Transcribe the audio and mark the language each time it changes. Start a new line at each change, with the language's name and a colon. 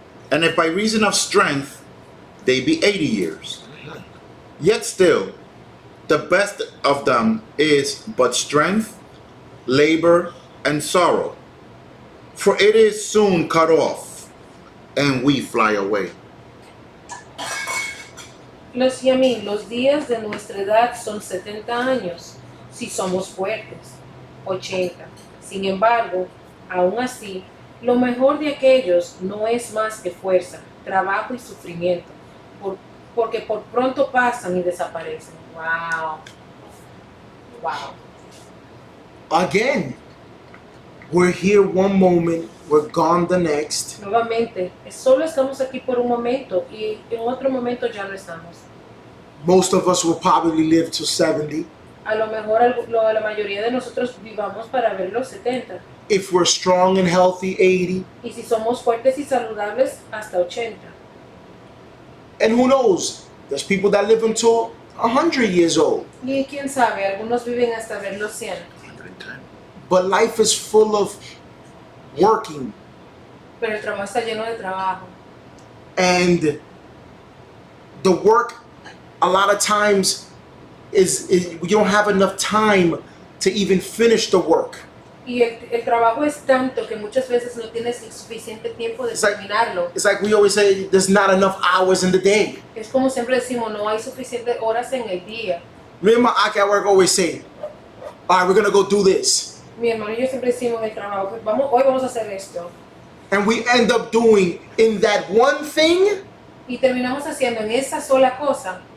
English: And if by reason of strength they be 80 years, yet still the best of them is but strength, labor, and sorrow. For it is soon cut off, and we fly away.
Spanish: Los Yamim, los días de nuestra edad son 70 años, si somos fuertes, 80. Sin embargo, aún así, lo mejor de aquellos no es más que fuerza, trabajo y sufrimiento, porque por pronto pasan y desaparecen.
English: Wow. Wow. Again, we're here one moment, we're gone the next.
Spanish: Nuevamente, solo estamos aquí por un momento y en otro momento ya no estamos.
English: Most of us will probably live to 70.
Spanish: A lo mejor la mayoría de nosotros vivamos para ver los 70.
English: If we're strong and healthy, 80.
Spanish: Y si somos fuertes y saludables, hasta 80.
English: And who knows? There's people that live until 100 years old.
Spanish: Y quién sabe, algunos viven hasta ver los 100.
English: 110. But life is full of working,
Spanish: Pero el trabajo está lleno de trabajo.
English: and the work a lot of times is you don't have enough time to even finish the work.
Spanish: Y el trabajo es tanto que muchas veces no tienes el suficiente tiempo de
English: It's like-
Spanish: terminarlo.
English: It's like we always say, there's not enough hours in the day.
Spanish: Es como siempre decimos, no hay suficientes horas en el día.
English: Me and my Aki at work always say, all right, we're gonna go do this.
Spanish: Mi hermano y yo siempre decimos en el trabajo, pues hoy vamos a hacer esto.
English: And we end up doing in that one thing,
Spanish: Y terminamos haciendo en esa sola cosa